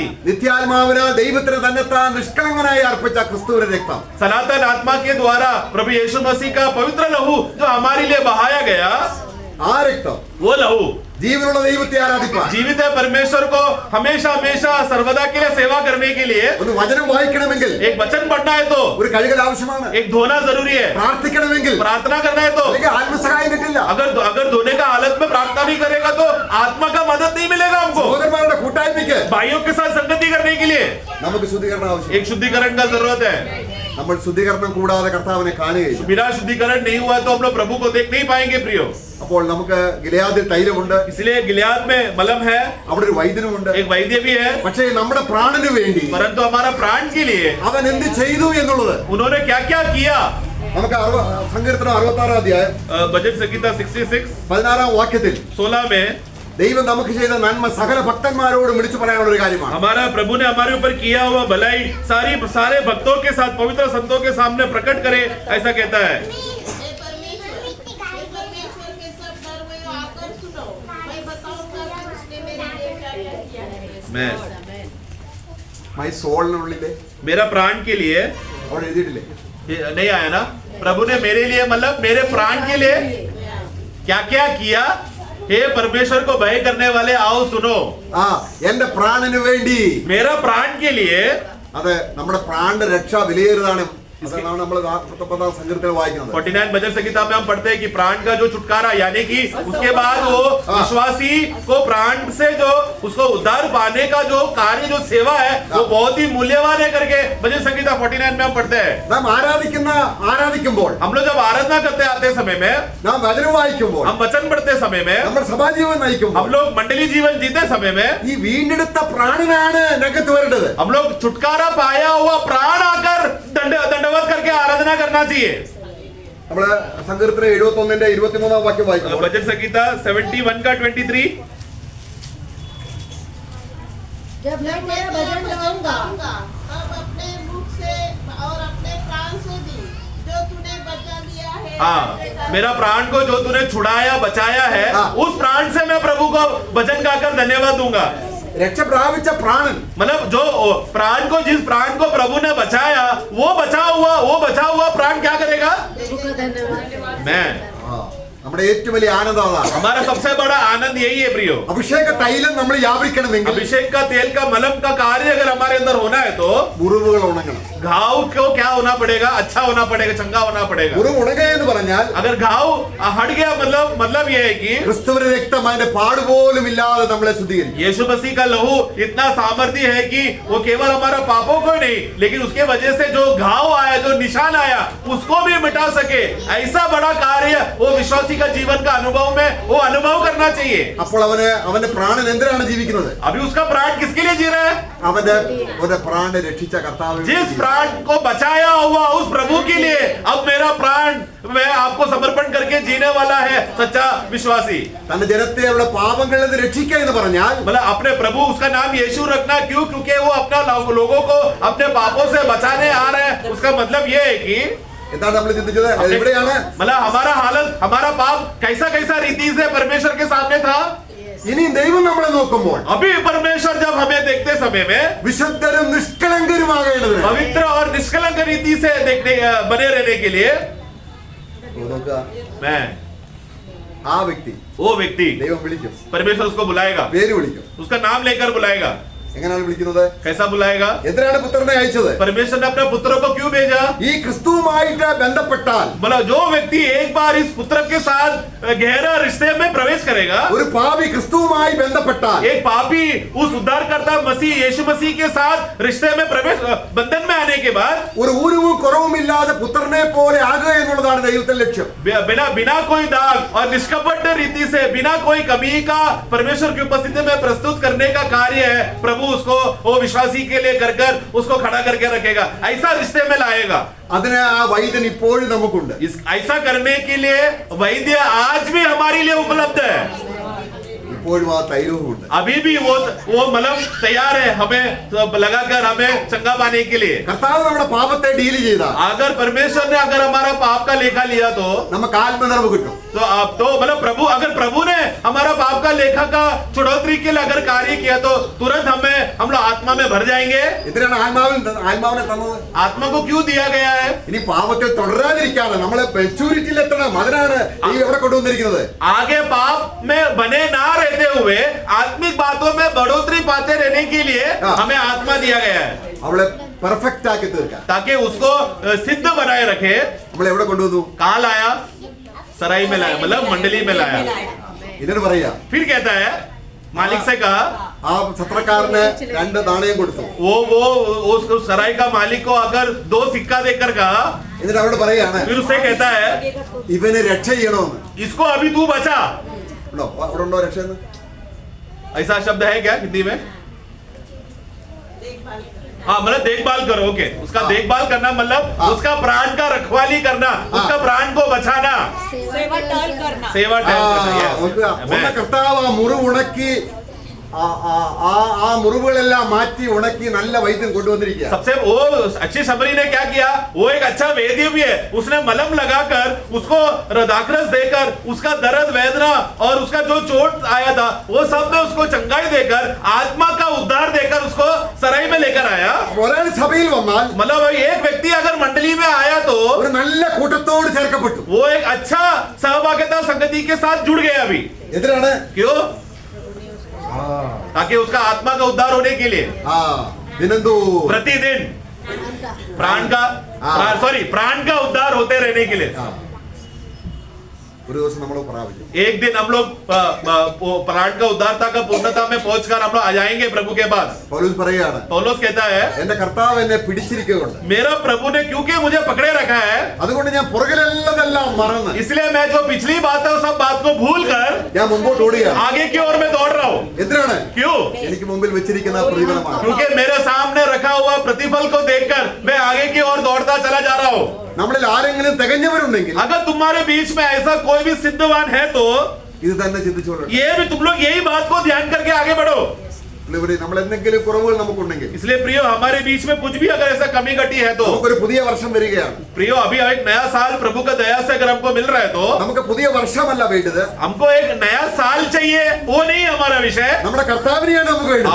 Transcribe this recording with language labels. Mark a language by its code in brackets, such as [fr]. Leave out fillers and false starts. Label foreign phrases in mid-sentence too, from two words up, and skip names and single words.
[ml] നിത്യാത്മാവിനാൽ ദൈവത്തിന് തന്നെത്താൻ നിഷ്കളങ്കനായി അർപ്പിച്ച ക്രിസ്തുവിന്റെ രക്തം, [hi] सनातन आत्मा के द्वारा प्रभु यीशु मसीह का पवित्र लहू जो हमारे लिए बहाया गया, [ml] ആ രക്തം [hi] वो लहू [ml] ജീവനുള്ള ദൈവത്തെ ആരാധിപ്പാൻ, [hi] जीवित है परमेश्वर को हमेशा हमेशा सर्वदा के लिए सेवा करने के लिए [ml] ഒന്ന് വചനം വായിക്കണമെങ്കിൽ [hi] एक वचन पढ़ना है तो [ml] ഒരു കഴുകൽ ആവശ്യമാണ്. [hi] एक धोना जरूरी है, [ml] പ്രാർത്ഥിക്കണമെങ്കിൽ [hi] प्रार्थना करना है तो [ml] അല്ലെങ്കിൽ ആത്മസഹായം കിട്ടില്ല. [hi] अगर धोने का हालत में प्रार्थना नहीं करेगा तो आत्मा का मदद नहीं मिलेगा हमको। [ml] സഹോദരന്മാരുടെ കൂട്ടായ്മയ്ക്ക് [hi] भाइयों के साथ संगति करने के लिए [ml] നമുക്ക് ശുദ്ധീകരണം ആവശ്യം. [hi] एक शुद्धिकरण का जरूरत है। [ml] നമ്മൾ ശുദ്ധീകരണം കൂടാതെ കർത്താവിനെ കാണുകയില്ല. [hi] बिना शुद्धिकरण नहीं हुआ तो हम लोग प्रभु को देख नहीं पाएंगे प्रियो। [ml] അപ്പോൾ നമുക്ക് ഗിലെയാദിൽ തൈലമുണ്ട്, [hi] इसलिए गिलियाद में मलम है, [ml] അവിടെ ഒരു വൈദ്യനുമുണ്ട്. [hi] एक वैद्य भी है, [ml] പക്ഷേ നമ്മുടെ പ്രാണന് വേണ്ടി [hi] परंतु हमारा प्राण के लिए [ml] അവൻ എന്ത് ചെയ്തു എന്നുള്ളത് [hi] उन्होंने क्या क्या किया। [ml] നമുക്ക് സങ്കീർത്തനം 66 അധ്യായം [hi] भजन संहिता 66 [ml] 16 വാക്യത്തിൽ [hi] 16 में [ml] ദൈവം നമുക്ക് ചെയ്ത നന്മ സകല ഭക്തന്മാരോട് വിളിച്ചു പറയാനുള്ള ഒരു കാര്യമാണ്. [hi] हमारा प्रभु ने हमारे ऊपर किया हुआ भलाई सारे भक्तों के साथ, पवित्र संतों के सामने प्रकट करे, ऐसा कहता है। हे परमेश्वर के सब डरवैयों आकर सुनो, मैं बताऊंगा कि उसने मेरे लिए क्या-क्या किया है। मैं [en] my soul [hi] मेरा प्राण के लिए [ml] അവിടെ എഴുതിയിട്ടില്ലേ? [hi] ये नहीं आया ना, प्रभु ने मेरे लिए मतलब मेरे प्राण के लिए क्या क्या किया। हे परमेश्वर को भय करने वाले आओ सुनो, [ml] ആ എന്റെ പ്രാണന് വേണ്ടി. [hi] मेरा प्राण के लिए [ml] അത് നമ്മുടെ പ്രാണന്റെ രക്ഷ വിലയേറിയതാണ്. അതാണ് നമ്മൾ 49 സങ്കീർത്തനം വായിക്കുന്നത്. [hi] 49 भजन संहिता में हम पढ़ते हैं कि प्राण का जो छुटकारा, यानी कि उसके बाद वो विश्वासी को प्राण से जो उसको उद्धार पाने का जो कार्य, जो सेवा है वो बहुत ही मूल्यवान है करके भजन संहिता 49 में हम पढ़ते हैं। [ml] നാം ആരാധിക്കുമ്പോൾ, [hi] हम लोग जब आराधना करते आते समय में, [ml] നാം വചനം വായിക്കുമ്പോൾ, [hi] हम वचन पढ़ते समय में, [ml] നമ്മൾ സഭാജീവൻ [hi] हम [ml] നയിക്കുമ്പോൾ [hi] लोग मंडली जीवन जीते समय में [ml] ഈ വീണ്ടെടുത്ത പ്രാണനാണ് രംഗത്ത് വരേണ്ടത്. [hi] हम लोग छुटकारा पाया हुआ प्राण आकर दंडवत करके आराधना करना चाहिए। [ml] നമ്മള് സങ്കീർത്തനം 71 23 വാക്യം വായിക്കുമ്പോൾ [hi] भजन संहिता 71 का 23, जब मैं तेरा भजन गाऊंगा अब अपने मुख से और अपने प्राण से भी जो तूने बचा लिया है। हाँ, मेरा प्राण को जो तूने छुड़ाया बचाया है, हाँ। उस प्राण से मैं प्रभु को भजन गाकर धन्यवाद दूंगा। [ml] രക്ഷ പ്രാപിച്ച പ്രാണൻ, [hi] मतलब जो प्राण को, जिस प्राण को प्रभु ने बचाया, वो बचा हुआ प्राण क्या करेगा? प्रभु का धन्यवाद। मैं [ml] നമ്മുടെ ഏറ്റവും വലിയ ആനന്ദം അതാണ്. [hi] हमारा सबसे बड़ा आनंद यही है प्रियो। [ml] അഭിഷേക തൈലം നമ്മൾ വ്യാപരിക്കണമെങ്കിൽ [hi] अभिषेक का तेल का मलम का कार्य अगर हमारे अंदर होना है तो [ml] മുറിവുകൾ ഉണങ്ങണം. [hi] घाव को क्या होना पड़ेगा? अच्छा होना पड़ेगा, चंगा होना पड़ेगा। [ml] മുറിവ് ഉണങ്ങുക എന്ന് പറഞ്ഞാൽ [hi] अगर घाव हट गया मतलब ये है कि [ml] ക്രിസ്തുവിന്റെ രക്തം അതിന്റെ പാടുപോലും ഇല്ലാതെ നമ്മളെ ശുദ്ധീകരിക്കും. [hi] यीशु मसीह का लहू इतना सामर्थ्य है कि वो केवल हमारा पापों को ही नहीं, लेकिन उसके वजह से जो घाव आया, जो निशान आया, उसको भी मिटा सके। ऐसा बड़ा कार्य वो विश्वासी का जीवन का अनुभव में वो अनुभव करना चाहिए। [ml] അപ്പോൾ അവന്റെ പ്രാണൻ എന്തിനാണ് ജീവിക്കുന്നത്? [hi] अभी उसका प्राण किसके लिए जी रहा है? [ml] അവന്റെ പ്രാണനെ രക്ഷിച്ച കർത്താവ്. [hi] जिस प्राण को बचाया हुआ उस प्रभु के लिए अब मेरा प्राण मैं आपको समर्पण करके जीने वाला है सच्चा विश्वासी। [ml] തന്റെ ജനത്തെ അവരുടെ പാപങ്ങളിൽ നിന്ന് രക്ഷിക്കുക എന്ന് പറഞ്ഞാൽ [hi] मतलब अपने प्रभु उसका नाम यीशु रखना क्यों? क्योंकि वो अपना लोगों को अपने पापों से बचाने आ रहे हैं। उसका मतलब ये है कि [ml] എന്താണ് നമ്മൾ ചിന്തിച്ചത്? എവിടെയാണ്? [hi] मतलब हमारा हालत, हमारा पाप कैसा कैसा रीति से परमेश्वर के सामने था। [ml] ഇനി ദൈവം നമ്മളെ നോക്കുമ്പോൾ [hi] अभी परमेश्वर जब हमें देखते समय में [ml] വിശുദ്ധരും നിഷ്കളങ്കരുമാകേണ്ടതിന് [hi] पवित्र और निष्कलंक रीति से देखने बने रहने के लिए [ml] നോക്കുക, [hi] मैं [ml] ആ വ്യക്തി [hi] वो व्यक्ति [ml] ദൈവം വിളിക്കും, [hi] परमेश्वर उसको बुलाएगा, [ml] പേര് വിളിക്കും. [hi] उसका नाम लेकर बुलाएगा। [ml] എങ്ങനെയാണ് വിളിക്കുന്നത്? [hi] कैसा बुलाएगा? [ml] എന്തിനാണ് പുത്രനെ അയച്ചത്? [hi] परमेश्वर ने अपने पुत्र को क्यों भेजा? [ml] ഈ ക്രിസ്തുവുമായിട്ട് ബന്ധപ്പെട്ടാൽ [hi] मतलब जो व्यक्ति एक बार इस पुत्र के साथ गहरा रिश्ते में प्रवेश करेगा, [ml] ഒരു പാപി ക്രിസ്തുവുമായി ബന്ധപ്പെട്ടാൽ [hi] एक पापी उस उद्धारकर्ता मसीह यीशु मसीह के साथ रिश्ते में प्रवेश बंधन में आने के बाद [ml] ഒരു ഊരുവും കുറവുമില്ലാതെ പുത്രനെ പോലെ ആകുക എന്നുള്ളതാണ് ദൈവത്തിന്റെ ലക്ഷ്യം. [hi] बिना बिना कोई दाग और निष्कपट रीति से बिना कोई कमी का परमेश्वर की उपस्थिति में प्रस्तुत करने का कार्य है। प्रभु उसको वो विश्वासी के लिए कर उसको खड़ा करके रखेगा, ऐसा रिश्ते में लाएगा। [ml] അതിന് ആ വൈദ്യൻ ഇപ്പോഴും നമുക്കുണ്ട്. [hi] ऐसा करने के लिए वैद्य आज भी हमारे लिए उपलब्ध है। [ml] ഇപ്പോഴും ആ തൈലവും ഉണ്ട്. [hi] अभी भी वो मलम तैयार है हमें लगाकर हमें चंगा पाने के लिए। [ml] കർത്താവ് നമ്മുടെ പാപത്തെ ഡീൽ ചെയ്താൽ [hi] अगर परमेश्वर ने अगर हमारा पाप का लेखा लिया तो [ml] നമുക്ക് ആത്മനിറവ് കിട്ടും. [hi] तो मतलब अगर प्रभु ने हमारा पाप का लेखा का छुड़ौती के लिए अगर कार्य किया तो तुरंत हम लोग आत्मा में भर जाएंगे। [ml] എന്തിനാണ് ആത്മാവിനെ തന്നത്? [hi] आत्मा को क्यों दिया गया है? [ml] ഇനി പാപത്തിൽ തുടരാതിരിക്കാതെ നമ്മളെ മെച്ചൂരിറ്റിയിൽ എത്തണം. അതിനാണ് ഈ എവിടെ കൊണ്ടുവന്നിരിക്കുന്നത്. [hi] आगे पाप में बने ना रहते हुए आत्मिक बातों में बढ़ोतरी पाते रहने के लिए हमें आत्मा दिया गया है, [ml] അവളെ പെർഫെക്റ്റ് ആക്കി തീർക്കാൻ. [hi] ताकि उसको सिद्ध बनाए रखे। [ml] നമ്മൾ എവിടെ കൊണ്ടുവന്നു? [hi] कहाँ लाया? सराय में लाया, मतलब मंडली में लाया। [ml] ഇതിന് പറയാ, [hi] फिर कहता है मालिक से कहा, [ml] ആ സത്രക്കാരന് 2 നാണയം കൊടുത്തു. [hi] वो उस सराय का मालिक को अगर 2 सिक्का देकर कहा, [ml] എന്നിട്ട് അവരോട് പറയാണ് [hi] फिर उससे कहता है [ml] ഇവന് രക്ഷ ചെയ്യണമെന്ന്. [hi] इसको अभी तू बचा। [ml] ഉണ്ടോ? അവിടെ ഉണ്ടോ രക്ഷ എന്ന്? [hi] ऐसा शब्द है क्या हिंदी में? देखभाल करें। हाँ, मतलब देखभाल करो। ओके, उसका देखभाल करना मतलब उसका प्राण का रखवाली करना, उसका प्राण को बचाना, सेवा टहल करना। सेवा [ml] ആ, [hi] टहल करना। Yes. [ml] നോക്കുക, ഒന്ന് കർത്താവ് ആ മുറിവ് ഉണക്കി ആ മുറിവുകളെല്ലാം മാറ്റി ഉണക്കി നല്ല വൈദ്യം കൊണ്ടുവന്നിരിക്കുക. [hi] सबसे वो अच्छी सबरी ने क्या किया? वो एक अच्छा वैद्य भी है। उसने मलम लगाकर उसको दाखरस देकर उसका दर्द वेदना और उसका जो चोट आया था वो सब में उसको चंगाई देकर आत्मा का उद्धार देकर उसको सराय में लेकर आया। [ml] ഒരാൾ സഭയിൽ വന്നാൽ [hi] मतलब एक व्यक्ति अगर मंडली में आया तो [ml] ഒരു നല്ല കൂട്ടത്തോട് ചേർക്കപ്പെട്ടു. [hi] वो एक अच्छा सहभागिता संगति के साथ जुड़ गया। अभी [ml] എന്തിനാണ്? [hi] क्यों? ताकि उसका आत्मा का उद्धार होने के लिए [ml] ദിനന്തോ [hi] प्रतिदिन प्राण का उद्धार होते रहने के लिए [ml] ഒരു ദിവസം നമ്മൾ പ്രാപിക്കും. [hi] एक दिन हम लोग प्राण का उद्धारता का पूर्णता में पहुंचकर हम लोग आ जाएंगे प्रभु के पास। [ml] പൗലോസ് പറയാണ്, [hi] पौलुस कहता है [ml] എന്റെ കർത്താവ് എന്നെ പിടിച്ചിരിക്കുകയുണ്ട്, [hi] मेरा प्रभु ने क्योंकि मुझे पकड़े रखा है, [ml] അതുകൊണ്ട് ഞാൻ പുറകിലെല്ലാം മറന്ന് [hi] इसलिए मैं जो पिछली बात है सब बात को भूल कर [ml] ഞാൻ മുമ്പോട്ട് ഓടുകയാണ്. [hi] आगे की ओर में दौड़ रहा हूँ। [ml] എന്തിനാണ്? [hi] क्यों? [ml] എനിക്ക് മുമ്പിൽ വെച്ചിരിക്കുന്ന പ്രതിഫലമാണ്. [hi] क्योंकि मेरे सामने रखा हुआ प्रतिफल को देखकर मैं आगे की ओर दौड़ता चला जा रहा हूँ। [ml] നമ്മളിൽ ആരെങ്കിലും തികഞ്ഞവരുണ്ടെങ്കിൽ [hi] अगर तुम्हारे बीच में ऐसा कोई भी सिद्धवान है तो [ml] ഇത് തന്നെ ചിന്തിച്ചോളൂ. [hi] ये भी तुम लोग यही बात को ध्यान करके आगे बढ़ो। [ml] നമ്മൾ എന്തെങ്കിലും കുറവുകൾ നമുക്കുണ്ടെങ്കിൽ [hi] इसलिए प्रियो हमारे बीच में कुछ भी अगर ऐसा कमी घटी है तो [ml] നമുക്കൊരു പുതിയ വർഷം വരികയാണ്. [hi] प्रियो अभी एक नया साल प्रभु का दया से अगर हमको मिल रहा है तो [ml] നമുക്ക് പുതിയ വർഷമല്ല വേണ്ടത്, [hi] हमको एक नया साल चाहिए, वो नहीं है हमारा विषय। [ml] നമ്മുടെ കർത്താവിനെയാണ് നമുക്ക് വേണ്ടത്.